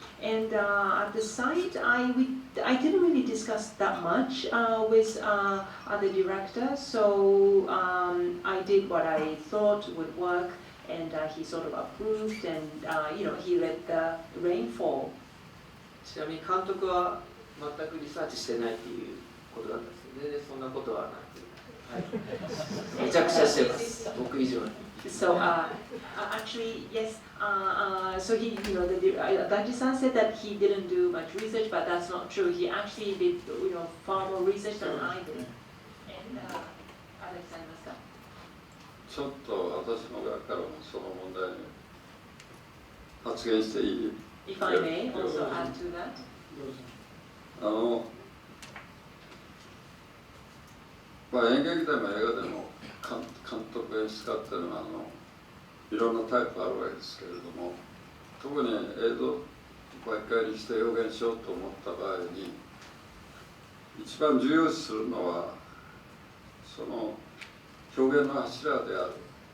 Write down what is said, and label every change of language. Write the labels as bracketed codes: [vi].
[en] And at the site, I didn't really discuss that much with other directors, so I did what I thought would work, and he sort of approved, and he let the rain fall. [ja] ちなみに監督は全くリサーチしてないっていうことだったんですけど、全然そんなことはなく、はい、めちゃくちゃしてます、僕以上に。 [en] So actually, yes. So he, Daji-san said that he didn't do much research, but that's not true. He actually did, far more research than I did. And Alex-san, [ja] ちょっと私の側からもその問題に発言していい？ [en] if I may also add to that. [ja] 演劇でも映画でも監督演出家っていうのはいろんなタイプあるわけですけれども、特に映像を媒介にして表現しようと思った場合に一番重要視するのはその表現の柱である。